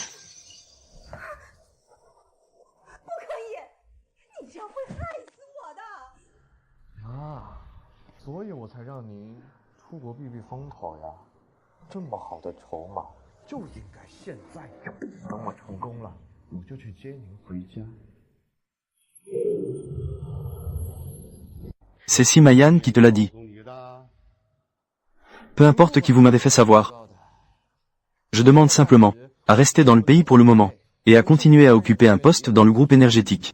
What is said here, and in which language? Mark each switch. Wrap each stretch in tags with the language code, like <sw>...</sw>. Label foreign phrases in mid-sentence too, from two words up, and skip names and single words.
<zh>不可以！你这样会害死我的！妈，所以我才让您出国避避风头呀。这么好的筹码，就应该现在用。等我成功了，我就去接您回家。</zh> <fr>C'est Simayan qui te l'a dit. Peu importe qui vous m'avez fait savoir. Je demande simplement à rester dans le pays pour le moment, et à continuer à occuper un poste dans le groupe énergétique.</fr>